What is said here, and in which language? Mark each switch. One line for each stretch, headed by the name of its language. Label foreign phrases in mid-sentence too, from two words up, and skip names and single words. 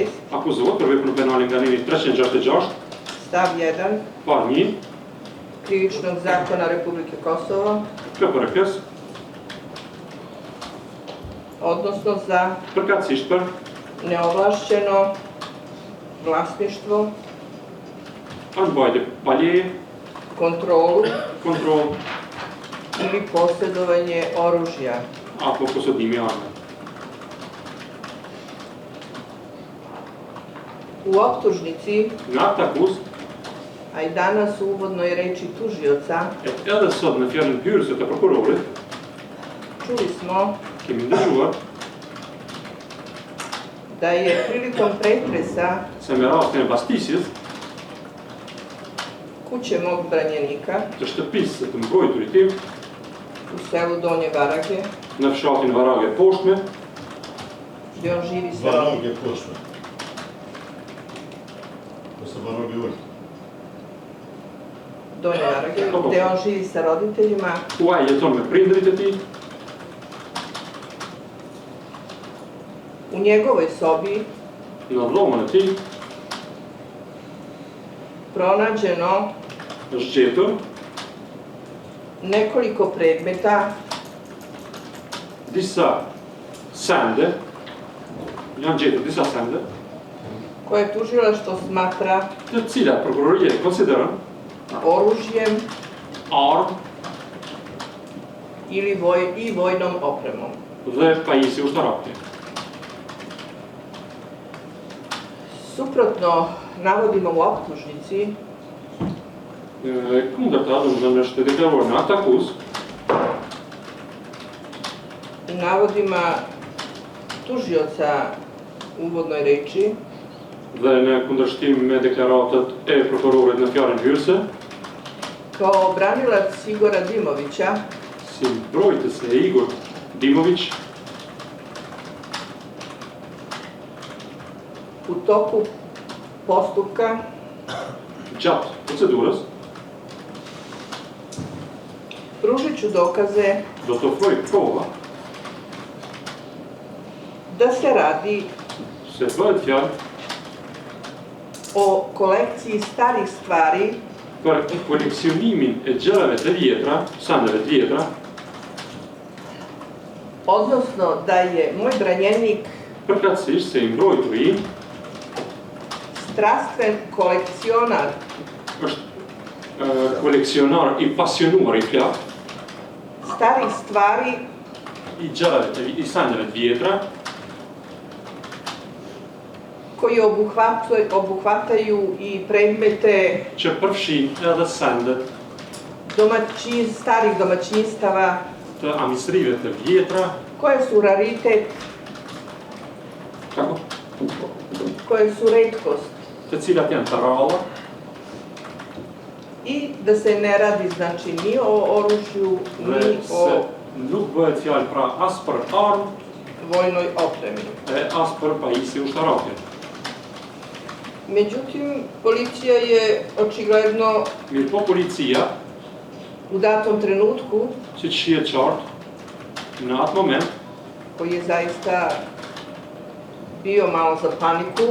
Albanian: akuzohet për veprën penale nga neni 366,
Serbian: stav 1
Albanian: par 1,
Serbian: Krivičnog zakona Republike Kosovo,
Albanian: KPRK-s,
Serbian: odnosno za
Albanian: përkatësisht për
Serbian: neovlašćeno vlasništvo,
Albanian: anëmbajtje paleje,
Serbian: kontrolu
Albanian: kontrol
Serbian: ili posjedovanje oružja.
Albanian: apo posjedimi arme.
Serbian: U optužnici,
Albanian: Nga akt akuz,
Serbian: a i danas u uvodnoj reči tužioca,
Albanian: edhe sot në fjalën hyrëse të prokurorit,
Serbian: čuli smo
Albanian: kemi ndëgjuar
Serbian: da je prilikom pretresa
Albanian: se me rastin e bastisjes
Serbian: kuće mog branjenika
Albanian: të shtëpisë të mbrojturit tim
Serbian: u selu Donje Varage,
Albanian: në fshatin Varage poshtme,
Serbian: gdje on živi sa
Albanian: Varage poshme. Ose Varage urt.
Serbian: Donje Varage, gdje on živi sa roditeljima,
Albanian: ku ai jeton me prindrit e tij,
Serbian: u njegovoj sobi
Albanian: në dhomën e tij,
Serbian: pronađeno
Albanian: është gjetur
Serbian: nekoliko predmeta
Albanian: disa sende, janë gjetur disa sende,
Serbian: koje tužilaštvo smatra
Albanian: të cilat prokuroria konsideron
Serbian: oružjem
Albanian: armë
Serbian: i vojnom opremom.
Albanian: dhe pajisje ushtarake.
Serbian: Suprotno navodima u optužnici,
Albanian: Kundërta, domethënë është deklaruar në akt akuz,
Serbian: i navodima tužioca u uvodnoj reči,
Albanian: dhe në kundërshtim me deklaratët e prokurorit në fjalën hyrëse,
Serbian: kao branilac Igora Dimovića,
Albanian: si mbrojtës e Igor Dimović,
Serbian: u toku postupka
Albanian: gjatë procedurës
Serbian: pružit ću dokaze
Albanian: do të ofroj prova
Serbian: da se radi
Albanian: se bëhet fjalë
Serbian: o kolekciji starih stvari
Albanian: për koleksionimin e gjërave të vjetra, sandeve të vjetra,
Serbian: odnosno da je moj branjenik
Albanian: përkatësisht se i mbrojturi im
Serbian: strastven kolekcionar
Albanian: është koleksionar i pasionuar i plak
Serbian: starih stvari
Albanian: i gjërave i sandeve të vjetra
Serbian: koji obuhvataju i predmete
Albanian: që përfshin edhe sandet
Serbian: starih domaćinstava
Albanian: të amistrive të vjetra,
Serbian: koje su raritet, kako? koje su retkost
Albanian: Të cilat janë të ralla
Serbian: i da se ne radi znači ni o oružju,
Albanian: dhe
Serbian: ni
Albanian: se
Serbian: o
Albanian: nuk bëhet fjalë pra as për armë
Serbian: vojnoj opremi.
Albanian: e as për pajisje ushtarake.
Serbian: Međutim, policija je očigledno
Albanian: Mirë po policia,
Serbian: u datom trenutku,
Albanian: si që shihet qartë, në atë moment,
Serbian: koji je zaista bio malo za paniku,